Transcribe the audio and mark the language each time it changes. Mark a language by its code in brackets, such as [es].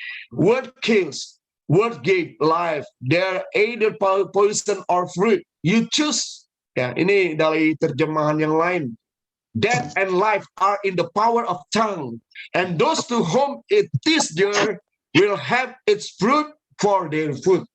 [en] Word kills, word gave life. They're either poison or fruit. You choose. [id] Ya, ini dari terjemahan yang lain. [en] Death and life are in the power of tongue, and those to whom it is dear will have its fruit for their food.